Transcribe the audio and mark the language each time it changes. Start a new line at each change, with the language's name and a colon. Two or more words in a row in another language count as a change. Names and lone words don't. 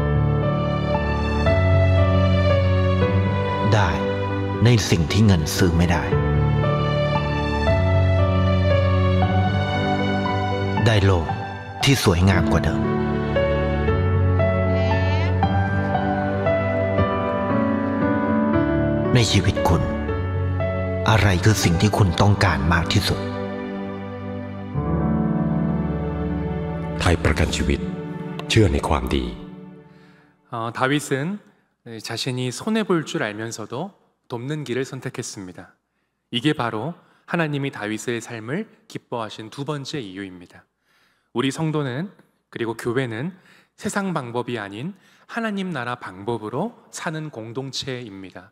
Thai: ได้ในสิ่งที่เงินซื้อไม่ได้ได้โลกที่สวยงามกว่าเดิมในชีวิตคุณอะไรคือสิ่งที่คุณต้องการมากที่สุด ไทยประกันชีวิตเชื่อในความดี
Korean: 다윗은 자신이 손해볼 줄 알면서도 돕는 길을 선택했습니다. 이게 바로 하나님이 다윗의 삶을 기뻐하신 두 번째 이유입니다. 우리 성도는 그리고 교회는 세상 방법이 아닌 하나님 나라 방법으로 사는 공동체입니다.